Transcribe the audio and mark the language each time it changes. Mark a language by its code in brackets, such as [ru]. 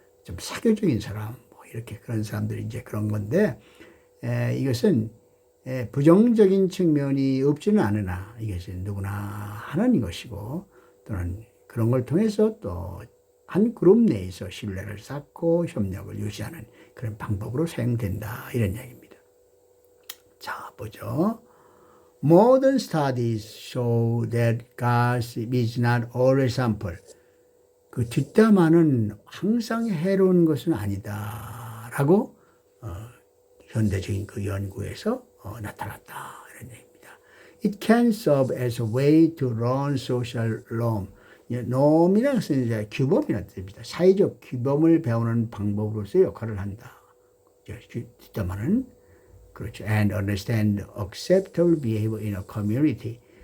[ko] 좀 사교적인 사람, 뭐 이렇게 그런 사람들이 이제 그런 건데, 이것은 부정적인 측면이 없지는 않으나 이것은 누구나 하는 것이고, 또는 그런 걸 통해서 또 한 그룹 내에서 신뢰를 쌓고 협력을 유지하는 그런 방법으로 사용된다 이런 얘기입니다. 자, 보죠. [en] Modern studies show that gossip is not always harmful. [ko] 그 뒷담화는 항상 해로운 것은 아니다라고 현대적인 그 연구에서 나타났다 이런 얘기입니다. [en] It can serve as a way to learn social norm. [ko] norm이라는 것은 이제 규범이라는 뜻입니다. 사회적 규범을 배우는 방법으로서 역할을 한다. 뒷담화는 그렇죠. [en] And understand acceptable behavior in a community.